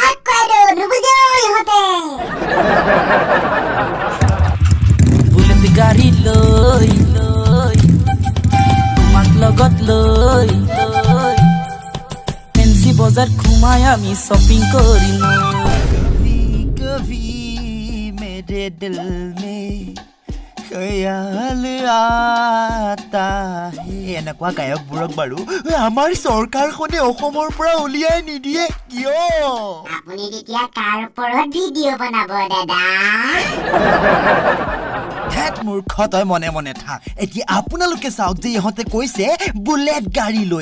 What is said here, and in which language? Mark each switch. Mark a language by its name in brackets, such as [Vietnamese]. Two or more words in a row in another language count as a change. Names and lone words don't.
[Assamese] বুলেট গাড়ী লৈ তোমাক লগত লৈ ফেন্সি বজাৰ ঘুমাই আমি শ্বপিং কৰিম। [Hindi] मेरे दिल में ख्याल आता है। [Assamese] এনেকুৱা গায়কবোৰক বাৰু আমাৰ চৰকাৰখনে অসমৰ পৰা উলিয়াই নিদিয়ে কিয়? আপুনি তেতিয়া কাৰ ওপৰত ভিডিঅ' বনাব দাদা? মূৰ্খ, তই মনে মনে থাক। এতিয়া আপোনালোকে চাওক যে ইহঁতে কৈছে বুলেট গাড়ী লৈ।